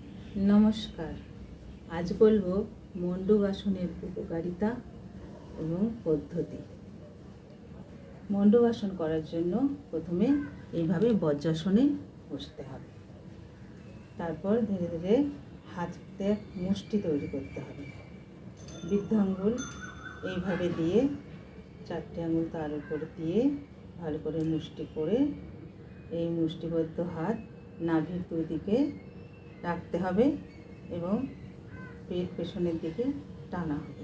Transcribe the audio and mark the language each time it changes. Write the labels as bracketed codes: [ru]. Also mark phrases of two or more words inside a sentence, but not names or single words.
[bn] नमस्कार। আজ বলবো মণ্ডূকাসনের উপকারিতা এবং পদ্ধতি। মণ্ডূকাসন করার জন্য প্রথমে এইভাবে বজ্রাসনে বসতে হবে। তারপর ধীরে ধীরে হাতে মুষ্টি তৈরি করতে হবে। বৃদ্ধ আঙ্গুল এইভাবে দিয়ে চারটে আঙ্গুল তার উপরে দিয়ে ভালো করে মুষ্টি করে এই মুষ্টিবদ্ধ হাত নাভির দুই দিকে রাখতে হবে এবং পেট পেছনের দিকে টানা হবে।